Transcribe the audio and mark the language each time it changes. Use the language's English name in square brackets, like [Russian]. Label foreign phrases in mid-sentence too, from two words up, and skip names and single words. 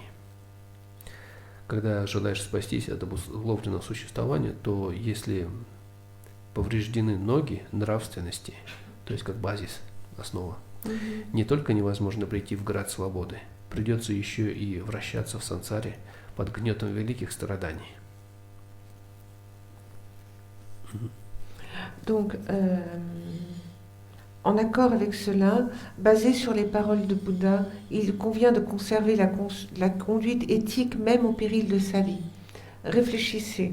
[Russian] Когда желаешь спастись от обусловленного существования, то если повреждены ноги нравственности, то есть как базис, основа, не только невозможно прийти в град свободы, придется еще и вращаться в сансаре под гнетом великих страданий. [French] Donc, en accord avec cela, basé sur les paroles de Bouddha, il convient de conserver la conduite éthique même au péril de sa vie. Réfléchissez.